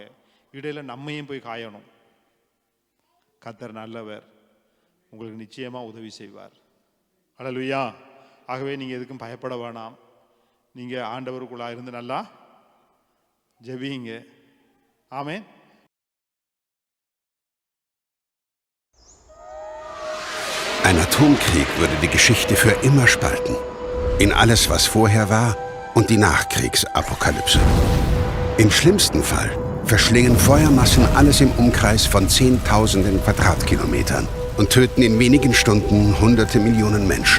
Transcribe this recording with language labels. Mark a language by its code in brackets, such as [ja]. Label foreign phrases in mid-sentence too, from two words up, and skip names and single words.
[ta] இடையில நம்மையும் போய் காயணும். கர்த்தர் நல்லவர், உங்களுக்கு நிச்சயமாக உதவி செய்வார். அல்லேலூயா. ஆகவே நீங்கள் எதுக்கும் பயப்பட வேணாம். நீங்கள் ஆண்டவருக்குள்ளாக இருந்து நல்லா ஜெபிங்க. ஆமென். [de] Ein Atomkrieg würde die Geschichte für immer spalten. In alles, was vorher war und die Nachkriegsapokalypse. Im schlimmsten Fall verschlingen Feuermassen alles im Umkreis von 10.000 Quadratkilometern und töten in wenigen Stunden hunderte Millionen Menschen.